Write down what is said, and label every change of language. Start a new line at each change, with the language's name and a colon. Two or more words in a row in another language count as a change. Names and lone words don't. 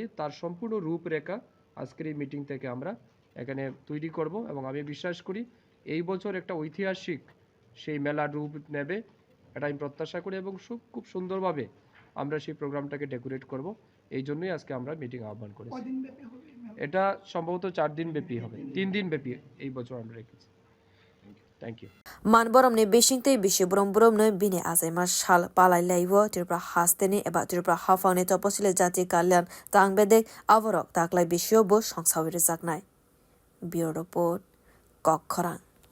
Bangla: তার সম্পূর্ণ রূপরেখা আজকের এই মিটিং থেকে আমরা এখানে তৈরি করব এবং আমি বিশ্বাস করি এই বছর একটা ঐতিহাসিক সেই মেলার রূপ নেবে, এটা আমি প্রত্যাশা করি এবং খুব সুন্দরভাবে আমরা সেই প্রোগ্রামটাকে ডেকোরেট করব। এই জন্যই আজকে আমরা মিটিং আহ্বান করেছি। এটা সম্ভবত 4 দিন ব্যাপী হবে, 3 দিন ব্যাপী এই বছর আমরা রেখেছি।
English: thank you.
Kok Borok: Manborom ni bisingtei bisi burum no bini achaima sal palai laibo Tripura hasteni eba Tripura hafani tapashili jati kalyan tang bedek aborok taklai bisio bo songsai rwjak.
English: Bureau report
Kok Borok: kwrak.